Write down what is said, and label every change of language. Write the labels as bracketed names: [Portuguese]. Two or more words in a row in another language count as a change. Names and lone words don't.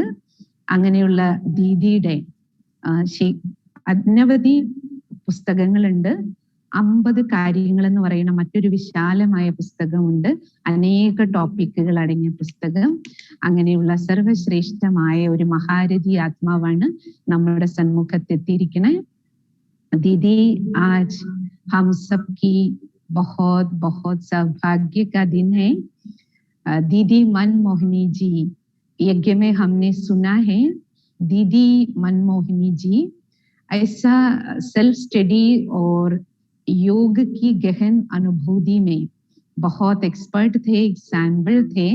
[Malayalam] അങ്ങനെയുള്ള ദീദിയുടെ അനവധി പുസ്തകങ്ങളുണ്ട്. 50 കാര്യങ്ങൾ എന്ന് പറയുന്ന മറ്റൊരു വിശാലമായ പുസ്തകമുണ്ട്, അനേക ടോപ്പിക്കുകൾ അടങ്ങിയ പുസ്തകം. അങ്ങനെയുള്ള സർവശ്രേഷ്ഠമായ ഒരു മഹാരഥി ആത്മാവാണ് നമ്മുടെ സന്മുഖത്തെത്തിയിരിക്കണേ. [Hindi] दीदी आज हम सब की बहुत बहुत सौभाग्य का दिन है. दीदी मनमोहिनी जी यज्ञ में हमने सुना है, दीदी मनमोहिनी जी ऐसा [English] self study [Hindi] और योग की गहन अनुभूति में बहुत एक्सपर्ट थे, एग्जाम्पल थे।